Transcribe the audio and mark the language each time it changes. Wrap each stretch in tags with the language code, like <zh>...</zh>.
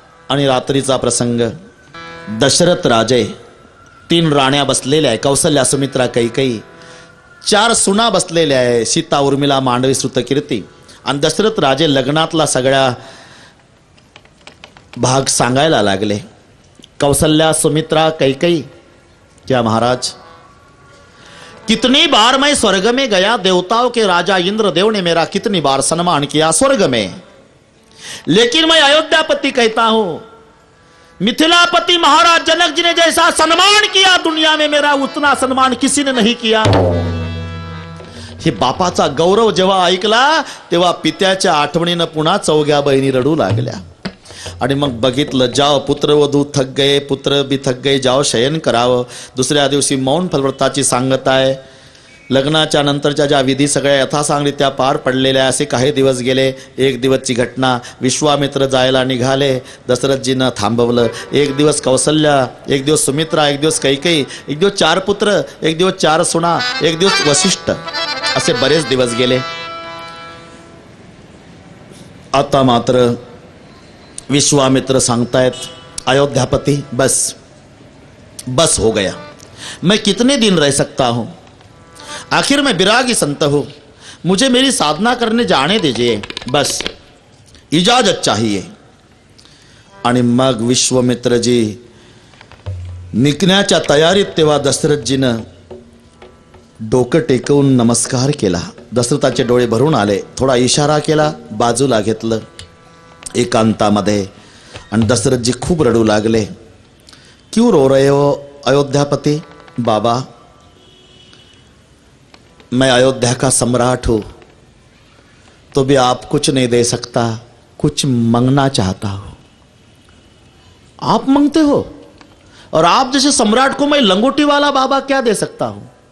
<mr>आणि रात्रीचा प्रसंग, दशरथ राजे, 3 राण्या बसलेल्या आहे, कौसल्या, सुमित्रा, कैकेयी, 4 सुना बसलेल्या आहे, सीता, उर्मिला, मांडवी, श्रुतकीर्ती। आणि दशरथ राजे लग्नातला सगळ्या भाग सांगायला लागले।</mr> <hi>कौसल्या, सुमित्रा, कैकेयी, क्या महाराज, कितनी बार मैं स्वर्ग में गया, देवताओं के राजा इंद्रदेव ने मेरा कितनी बार सम्मान किया स्वर्ग में, लेकिन मैं अयोध्यापति कहता हूं, मिथिलापति महाराज जनक जी ने जैसा सम्मान किया दुनिया में, मेरा उतना सम्मान किसी ने नहीं किया।</hi> <mr>हे बापाचा गौरव जेव्हा ऐकला तेव्हा पित्याच्या आठवणीनं पुन्हा चौघ्या बहिणी रडू लागल्या। आणि मग बघितलं,</mr> <hi>जाओ पुत्रवधू थक गए, पुत्र भी थक गए, जाओ</hi> <mr>शयन करावं। दुसऱ्या दिवशी मौन फलव्रताची सांगत आहे। लग्नाच्या नंतरच्या ज्या विधी सगळ्या यथासांगरित्या पार पडलेल्या, असे काही दिवस गेले। एक दिवसची घटना, विश्वामित्र जायला निघाले, दशरथजीनं थांबवलं। एक दिवस कौसल्या, एक दिवस सुमित्रा, एक दिवस कैकेयी, एक दिवस 4 पुत्र, एक दिवस 4 सुना, एक दिवस वसिष्ठ, असे बरेच दिवस गेले। आता मात्र विश्वामित्र सांगतायत,</mr> <hi>अयोध्यापति बस बस हो गया, मैं कितने दिन रह सकता हूं, आखिर मैं विरागी संत हूं, मुझे मेरी साधना करने जाने दीजिए, बस इजाजत चाहिए।</hi> <mr>आणि मग विश्वामित्रजी निघण्याच्या तयारीत, तेव्हा दशरथजीनं डोकं टेकवून नमस्कार केला। दशरथाचे डोळे भरून आले, थोडा इशारा केला, बाजूला घेतलं एकांतामध्ये, आणि दशरथजी खूप रडू लागले।</mr> <hi>क्यों रो रहे हो अयोध्यापति? बाबा, मैं अयोध्या का सम्राट हूं, तो भी आप कुछ नहीं दे सकता, कुछ मांगना चाहता हूं। आप मांगते हो, और आप जैसे सम्राट को मैं लंगोटी वाला बाबा क्या दे सकता हूं?</hi>